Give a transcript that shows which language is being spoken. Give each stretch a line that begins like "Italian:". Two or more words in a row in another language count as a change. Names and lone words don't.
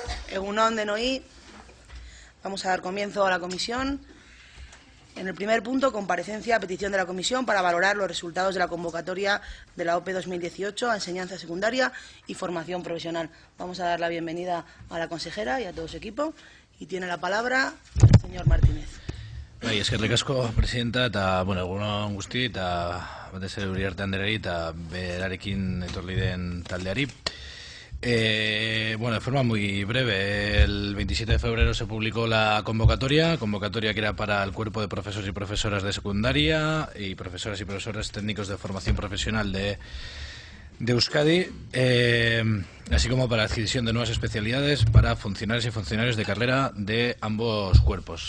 Basque: Egun on denoi,
Spanish: vamos a dar comienzo a la comisión. En el primer punto, comparecencia a petición de la comisión para valorar los resultados de la convocatoria de la OPE 2018 a enseñanza secundaria y formación profesional. Vamos a dar la bienvenida a la consejera y a todo su equipo. Y tiene la palabra el señor Martínez.
Basque: Eskerrik asko, presidenta, eta, egun on guzti, eta batez ere Uriarte Andereari eta berarekin etorri den taldeari.
Spanish: De forma muy breve, el 27 de febrero se publicó la convocatoria que era para el cuerpo de profesores y profesoras de secundaria y profesoras y profesores técnicos de formación profesional de Euskadi, así como para la adquisición de nuevas especialidades para funcionarios y funcionarios de carrera de ambos cuerpos.